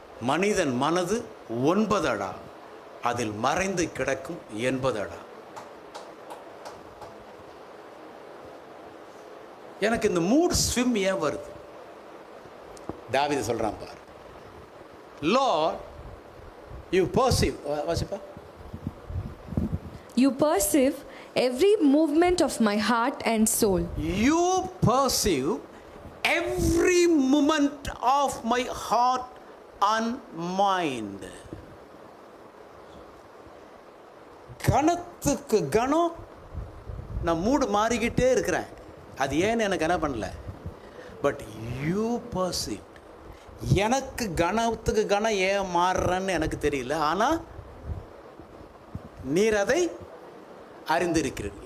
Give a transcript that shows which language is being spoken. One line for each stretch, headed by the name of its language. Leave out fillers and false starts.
Tamil: மனிதன் மனது 9 அடா, அதில் மறைந்து கிடக்கும் 80 அடா. எனக்கு இந்த மூட் ஸ்விம் ஏன் வருது? தாவீது சொல்றான் பாரு,
English: Lord, you perceive.
Tamil: வாசிப்பா.
English: You perceive every movement of my heart and soul. You perceive every movement of my heart and mind.
Tamil: கணத்துக்கு கணம் நான் மூடு மாறிக்கிட்டே இருக்கிறேன். அது ஏன்னு எனக்கு என்ன பண்ணல.
English: But you perceive.
Tamil: எனக்கு கணத்துக்கு கணம் ஏன் மாறுறன்னு எனக்கு தெரியல, ஆனால் நீர் அதை அறிந்திருக்கிறீர்.